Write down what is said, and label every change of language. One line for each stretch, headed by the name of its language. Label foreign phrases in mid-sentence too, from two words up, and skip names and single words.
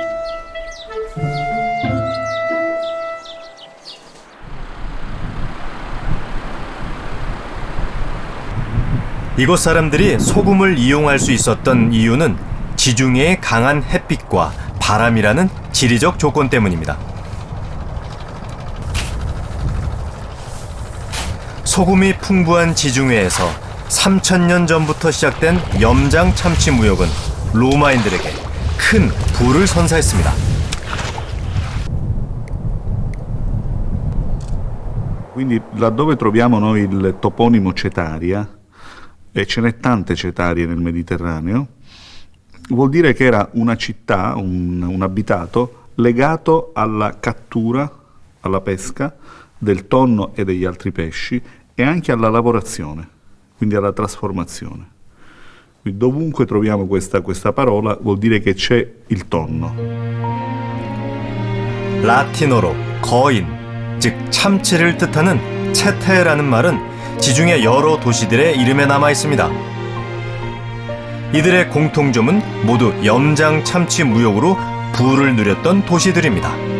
Korean: 이곳 사람들이 소금을 이용할 수 있었던 이유는 지중해의 강한 햇빛과 바람이라는 지리적 조건 때문입니다. 소금이 풍부한 지중해에서 3000년 전부터 시작된 염장 참치 무역은 로마인들에게 큰 부를 선사했습니다.
Italian: Quindi laddove troviamo noi il toponimo Cetaria, e ce n'è tante Cetarie nel Mediterraneo, vuol dire che era una città, un abitato legato alla cattura, alla pesca del tonno e degli altri pesci e anche alla lavorazione, quindi alla trasformazione. Quindi dovunque troviamo questa parola vuol dire che c'è il tonno.
Korean: 라틴어로 거인, 즉 참치를 뜻하는 체테라는 말은 지중해 여러 도시들의 이름에 남아 있습니다. 이들의 공통점은 모두 염장 참치 무역으로 부를 누렸던 도시들입니다.